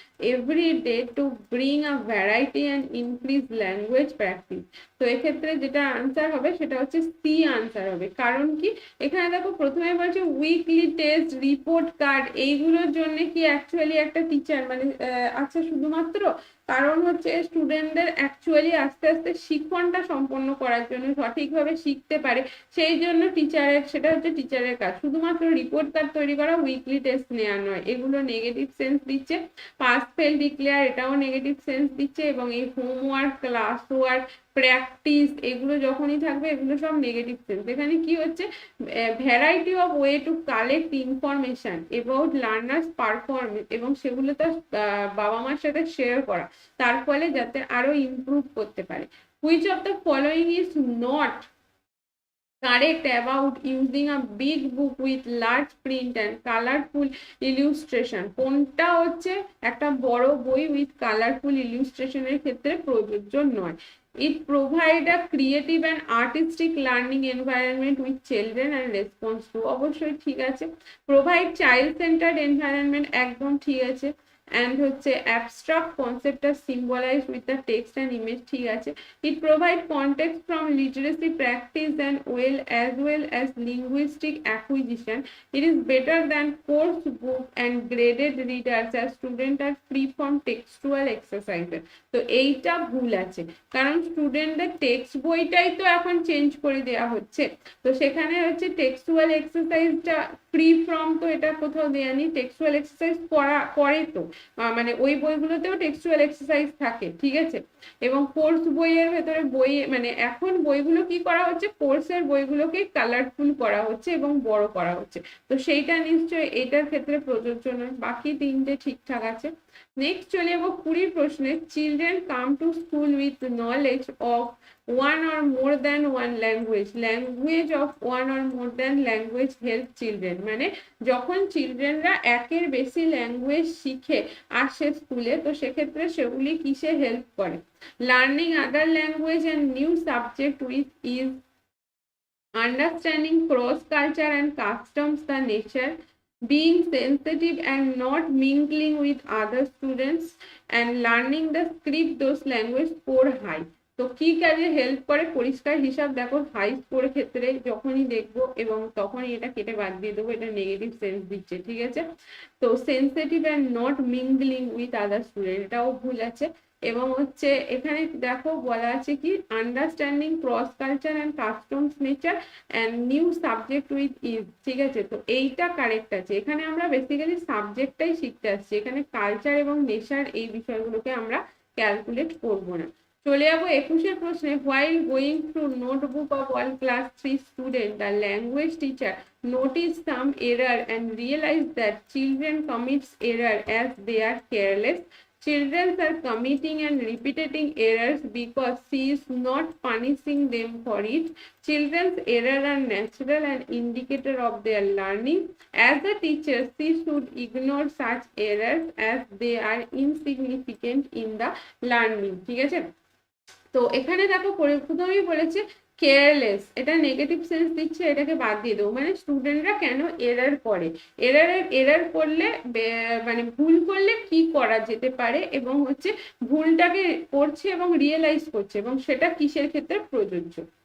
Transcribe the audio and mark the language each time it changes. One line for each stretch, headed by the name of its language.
English: every day to bring a variety and increase language practice.
Bangla: তো এক্ষেত্রে যেটা answer হবে সেটা হচ্ছে সি আনসার হবে। কারণ কি, এখানে দেখো প্রথমে বলছে উইকলি টেস্ট, রিপোর্ট কার্ড, এইগুলোর জন্য কি অ্যাকচুয়ালি একটা টিচার মানে আছে শুধুমাত্র? কারণ হচ্ছে স্টুডেন্টদের অ্যাকচুয়ালি আস্তে আস্তে শিক্ষণটা সম্পন্ন করার জন্য, সঠিকভাবে শিখতে পারে, সেই জন্য টিচারের, সেটা হচ্ছে টিচারের কাজ। শুধুমাত্র রিপোর্ট কার্ড তৈরি করা, উইকলি টেস্ট নেওয়া নয়, এগুলো নেগেটিভ সেন্স দিচ্ছে। পাস ফেল ডিক্লেয়ার, এটাও নেগেটিভ সেন্স দিচ্ছে। এবং এই হোমওয়ার্ক, ক্লাস ওয়ার্ক, প্র্যাকটিস, এগুলো যখনই থাকবে এগুলো সব নেগেটিভ সেন্স। এখানে কি হচ্ছে,
English: variety of way to collect information about learners performance,
Bangla: এবং সেগুলো তার বাবা মার সাথে শেয়ার করা, তার ফলে যাতে আরো ইমপ্রুভ করতে পারে।
English: Which of the following is not correct about using a big book with large print and colorful illustration?
Bangla: কোনটা হচ্ছে একটা বড় বই উইথ কালারফুল ইলিউস্ট্রেশনের ক্ষেত্রে প্রযোজ্য নয়?
English: It provide a creative and artistic learning environment with children and response to,
Bangla: অবশ্যই ঠিক আছে।
English: Provide child centered environment,
Bangla: একদম ঠিক আছে।
English: and হচ্ছে abstract concept are symbolized with the text and image, ঠিক আছে। It provide context from literacy practice and well as linguistic acquisition. It is better than course book and graded readers as students are free from textual exercises.
Bangla: তো এইটা ভুল আছে, কারণ স্টুডেন্টদের text বইটাই তো এখন চেঞ্জ করে দেওয়া হচ্ছে। তো সেখানে হচ্ছে টেক্সচুয়াল এক্সারসাইজটা ফ্রি ফ্রম, তো এটা কোথাও দেয়া নেই। টেক্সচুয়াল এক্সারসাইজ করে তো, মানে ওই বইগুলোতেও টেক্সচুয়াল এক্সারসাইজ থাকে, ঠিক আছে। এবং কোর্স বইয়ের ভেতরে বই, মানে এখন বইগুলো কি করা হচ্ছে, কোর্সের বইগুলোকে কালারফুল করা হচ্ছে এবং বড় করা হচ্ছে। তো সেইটা নিশ্চয়ই এটার ক্ষেত্রে প্রযোজ্য নয়। বাকি তিনটে ঠিকঠাক আছে। নেক্সট চলে যাবো 20 প্রশ্নে। Children come to school with knowledge of
English: one or more than one language of one or more than language help
Bangla: children, মানে যখন চিলড্রেনরা একের বেশি ল্যাঙ্গুয়েজ শিখে আসে স্কুলে, তো সেক্ষেত্রে সেগুলি কিসে হেল্প করে?
English: Learning other language and new subject with ease, understanding cross culture and customs, the nature, being sensitive and not mingling with other students, and learning the script those language score high.
Bangla: তো কি কাজে help করে? পরিষ্কার হিসাব দেখো, high score ক্ষেত্রে যখনই দেখবো এবং তখনই এটা কেটে বাদ দিয়ে দেবো, এটা নেগেটিভ সেন্স দিচ্ছে, ঠিক আছে। তো sensitive and not mingling with other student, এটাও ভুল আছে। এবং হচ্ছে এখানে দেখো বলা আছে কি, understanding cross culture and customs nature and new subject with is, ঠিক আছে। তো এইটা কারেক্ট আছে। এখানে আমরা বেসিক্যালি সাবজেক্টটাই শিখতে আসছি, এখানে কালচার এবং নেচার এই বিষয়গুলোকে আমরা ক্যালকুলেট করবো না। চলে যাবো 21 প্রশ্নে।
English: While going through notebook of all class 3 student, the language teacher notice some error and realize that children commits error as they are careless. Children are committing and repeating errors because she is not punishing them for it. Children's errors are natural and indicator of their learning. As a teacher, she should ignore such errors as they are insignificant in the learning,
Bangla: ঠিক আছে। তো এখানে দেখো প্রথমেই বলেছে careless, এটা negative sense দিচ্ছে, এটাকে বাদ দিয়ে দেবো। মানে স্টুডেন্টরা কেন এরার করে, এরার করলে মানে ভুল করলে কি করা যেতে পারে, এবং হচ্ছে ভুলটাকে করছে এবং রিয়েলাইজ করছে, এবং সেটা কিসের ক্ষেত্রে প্রযোজ্য।